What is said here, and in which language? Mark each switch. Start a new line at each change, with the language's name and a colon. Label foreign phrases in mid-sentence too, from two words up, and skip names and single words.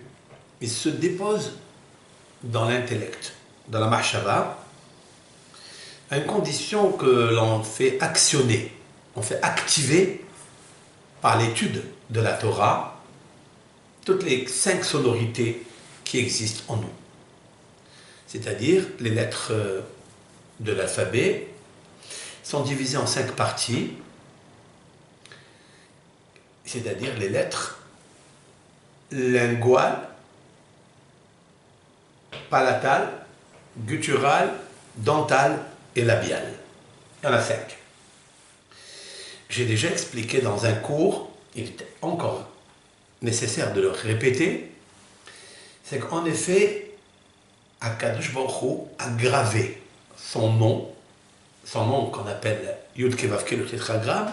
French: Ils se déposent dans l'intellect, dans la machava, à une condition que l'on fait actionner, on fait activer par l'étude de la Torah toutes les 5 sonorités qui existent en nous. C'est-à-dire les lettres de l'alphabet sont divisées en 5 parties, c'est-à-dire les lettres linguales, palatales, gutturales, dentales et labiales. Il y en a 5. J'ai déjà expliqué dans un cours, il est encore nécessaire de le répéter, c'est qu'en effet,
Hebrew: הקדוש ברוך הוא
French: a gravé son nom qu'on appelle
Hebrew: יוד קי ואו קי,
French: le tétragramme.